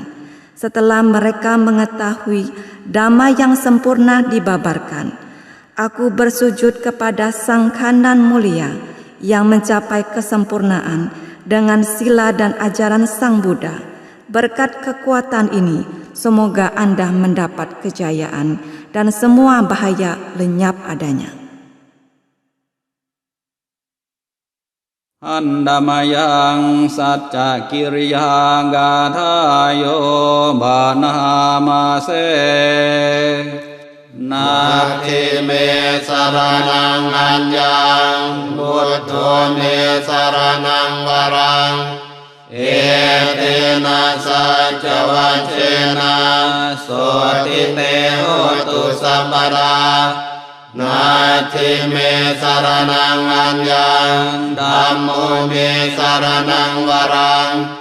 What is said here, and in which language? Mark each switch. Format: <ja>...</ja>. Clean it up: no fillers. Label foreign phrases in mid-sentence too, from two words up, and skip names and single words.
<id>Setelah mereka mengetahui Dhamma yang sempurna dibabarkan, aku bersujud kepada Sang Khanan mulia yang mencapai kesempurnaan dengan sila dan ajaran Sang Buddha. Berkat kekuatan ini, semoga Anda mendapat kejayaan dan semua bahaya lenyap adanya.</id> <pi>Andamayang Satca Kirya Gathayo Banamase Nati me saranang anjang Buddho me saranang warang Etena saca wacena Soti te hotu sampara Nati me saranang anjang Dhammo me saranang warang</pi>